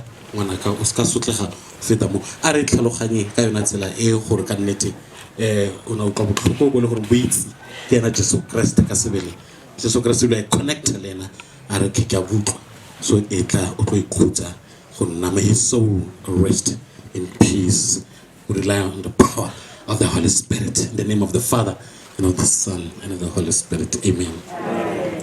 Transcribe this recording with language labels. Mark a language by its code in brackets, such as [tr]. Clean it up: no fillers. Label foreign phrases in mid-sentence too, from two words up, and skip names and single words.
[tn] ngwanaka o ska sotlega feta mo a re tlhaloganye ka yona tsela e gore ka nnete o na utlwa botlhoko bo le gore bo itse ke ena Jesu Kriste ka sebele Jesu Kriste le connect le ena a re ke a butlwa so e tla o tlo ikhutsa go nna [en] may his soul rest in peace. We rely on the power of the Holy Spirit in the name of the Father and of the Son and of the Holy Spirit. Amen.